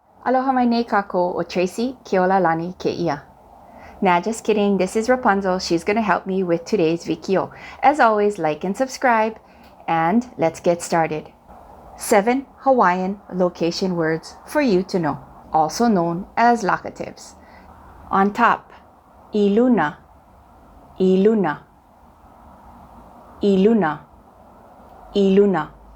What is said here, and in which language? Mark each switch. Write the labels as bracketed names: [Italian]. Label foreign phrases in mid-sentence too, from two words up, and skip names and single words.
[Hawaiian] Aloha mai nei kako o Tracie Mililani ke ia. [English] Nah, just kidding. This is Rapunzel. She's going to help me with today's vikio. As always, like and subscribe, and let's get started. 7 Hawaiian location words for you to know, also known as locatives. On top, [Hawaiian] iluna, iluna, iluna, iluna.